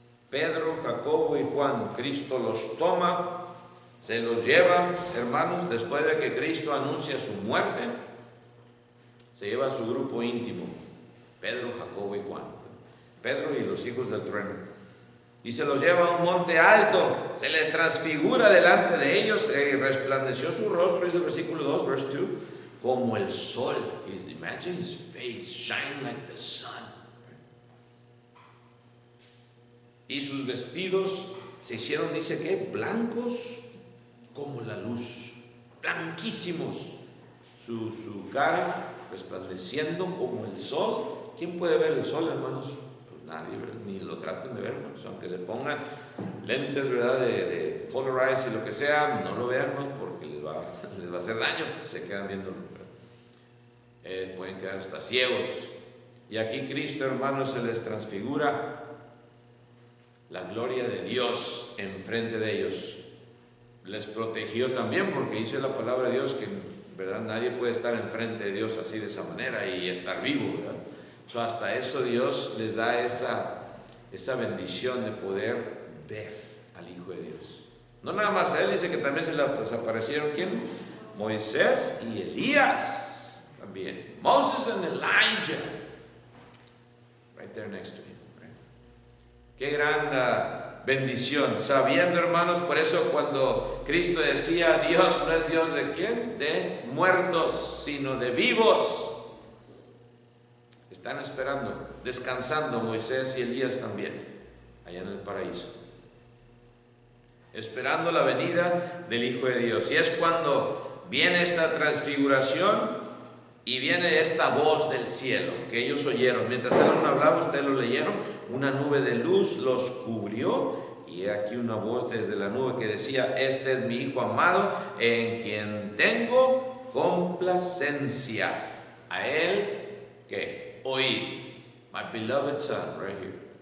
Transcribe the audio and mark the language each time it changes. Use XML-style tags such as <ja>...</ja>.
<es>Pedro, Jacobo y Juan, Cristo los toma, se los lleva, hermanos, después de que Cristo anuncia su muerte, se lleva a su grupo íntimo, Pedro, Jacobo y Juan, Pedro y los hijos del trueno, y se los lleva a un monte alto, se les transfigura delante de ellos, resplandeció su rostro, dice el versículo 2,</es> <en>verse 2,</en> <es>como el sol.</es> <en>Imagine his face shine like the sun.</en> <es>Y sus vestidos se hicieron, dice que, blancos como la luz, blanquísimos. Su cara resplandeciendo como el sol. ¿Quién puede ver el sol, hermanos? Pues nadie, ¿verdad? Ni lo traten de ver, hermanos. Aunque se pongan lentes, ¿verdad?, de polarize y lo que sea, no lo vean, hermanos, porque les va a hacer daño. Se quedan viendo, pueden quedar hasta ciegos. Y aquí Cristo, hermanos, se les transfigura la gloria de Dios enfrente de ellos. Les protegió también, porque dice la palabra de Dios que, ¿verdad?, nadie puede estar enfrente de Dios así, de esa manera, y estar vivo, ¿verdad? Hasta eso Dios les da esa bendición de poder ver al Hijo de Dios. No nada más a él, dice que también se le aparecieron, ¿quién? Moisés y Elías también.</es> <en>Moses and Elijah, right there next to him.</en> <es>Qué gran bendición, sabiendo, hermanos, por eso cuando Cristo decía, Dios no es Dios de quién, de muertos, sino de vivos. Están esperando, descansando Moisés y Elías también, allá en el paraíso, esperando la venida del Hijo de Dios. Y es cuando viene esta transfiguración y viene esta voz del cielo que ellos oyeron. Mientras él hablaba, ustedes lo leyeron. Una nube de luz los cubrió, y aquí una voz desde la nube que decía: Este es mi Hijo amado, en quien tengo complacencia. A él que oíd.</es> <en>My beloved son, right here.</en>